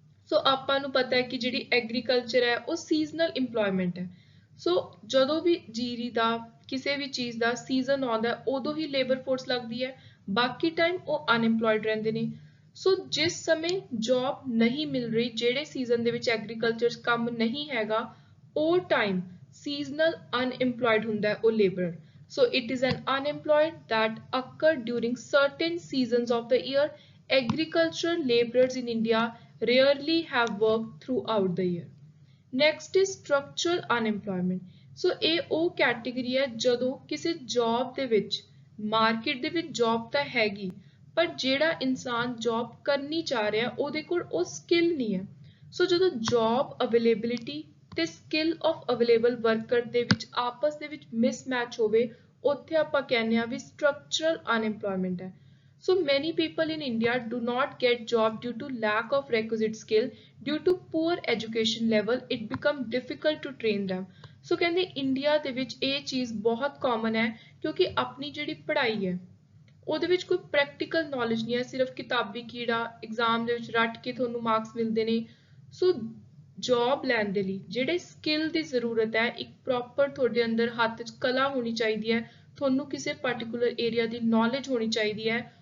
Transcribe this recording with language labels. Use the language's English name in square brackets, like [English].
[Punjabi] ਸੋ ਆਪਾਂ ਨੂੰ ਪਤਾ ਹੈ ਕਿ ਜਿਹੜੀ ਐਗਰੀਕਲਚਰ ਹੈ ਉਹ ਸੀਜ਼ਨਲ ਇੰਪਲੋਇਮੈਂਟ ਹੈ ਸੋ ਜਦੋਂ ਵੀ ਜੀਰੀ ਦਾ ਕਿਸੇ ਵੀ ਚੀਜ਼ ਦਾ ਸੀਜ਼ਨ ਆਉਂਦਾ ਉਦੋਂ ਹੀ ਲੇਬਰ ਫੋਰਸ ਲੱਗਦੀ ਹੈ ਬਾਕੀ ਟਾਈਮ ਉਹ ਅਨਇੰਪਲੋਇਡ ਰਹਿੰਦੇ ਨੇ ਸੋ ਜਿਸ ਸਮੇਂ ਜੌਬ ਨਹੀਂ ਮਿਲ ਰਹੀ ਜਿਹੜੇ ਸੀਜ਼ਨ ਦੇ ਵਿੱਚ ਐਗਰੀਕਲਚਰ 'ਚ ਕੰਮ ਨਹੀਂ ਹੈਗਾ ਉਹ ਟਾਈਮ [English] seasonal unemployed [Punjabi] ਹੁੰਦਾ ਹੈ ਉਹ laborer. [English] So it is an unemployed that occur during certain seasons of the year. Agricultural laborers in India rarely have work throughout the year. Next is structural unemployment. [Punjabi] So ਇਹ ਉਹ category ਹੈ ਜਦੋਂ ਕਿਸੇ job ਦੇ ਵਿੱਚ market ਦੇ ਵਿੱਚ job ਤਾਂ ਹੈਗੀ ਪਰ ਜਿਹੜਾ ਇਨਸਾਨ ਜੌਬ ਕਰਨੀ ਚਾਹ ਰਿਹਾ ਉਹਦੇ ਕੋਲ ਉਹ ਸਕਿੱਲ ਨਹੀਂ ਹੈ। ਸੋ ਜਦੋਂ ਜੌਬ ਅਵੇਲੇਬਿਲਿਟੀ ਤੇ ਸਕਿੱਲ ਆਫ ਅਵੇਲੇਬਲ ਵਰਕਰ ਦੇ ਵਿੱਚ ਆਪਸ ਦੇ ਵਿੱਚ ਮਿਸਮੈਚ ਹੋਵੇ ਉੱਥੇ ਆਪਾਂ ਕਹਿੰਦੇ ਆ ਵੀ ਸਟਰਕਚਰਲ ਅਨਐਮਪਲੋਇਮੈਂਟ ਹੈ। [English] So many people in India do not get job due to lack of requisite skill. Due to poor education level, it become difficult to train them. [Punjabi] So ਕਹਿੰਦੇ ਇੰਡੀਆ ਦੇ ਵਿੱਚ ਇਹ ਚੀਜ਼ ਬਹੁਤ ਕਾਮਨ ਹੈ ਕਿਉਂਕਿ ਆਪਣੀ ਜਿਹੜੀ ਪੜ੍ਹਾਈ ਹੈ ਉਹਦੇ ਵਿੱਚ ਕੋਈ ਪ੍ਰੈਕਟੀਕਲ ਨੌਲੇਜ ਨਹੀਂ ਹੈ, ਸਿਰਫ ਕਿਤਾਬੀ ਕੀੜਾ ਐਗਜ਼ਾਮ ਦੇ ਵਿੱਚ ਰੱਟ ਕੇ ਤੁਹਾਨੂੰ ਮਾਰਕਸ ਮਿਲਦੇ ਨੇ। ਸੋ ਜੌਬ ਲੈਣ ਦੇ ਲਈ ਜਿਹੜੇ ਸਕਿੱਲ ਦੀ ਜ਼ਰੂਰਤ ਹੈ, ਇੱਕ ਪ੍ਰੋਪਰ ਤੁਹਾਡੇ ਅੰਦਰ ਹੱਥ 'ਚ ਕਲਾ ਹੋਣੀ ਚਾਹੀਦੀ ਹੈ, ਤੁਹਾਨੂੰ ਕਿਸੇ ਪਾਰਟਿਕੂਲਰ ਏਰੀਆ ਦੀ ਨੌਲੇਜ ਹੋਣੀ ਚਾਹੀਦੀ ਹੈ।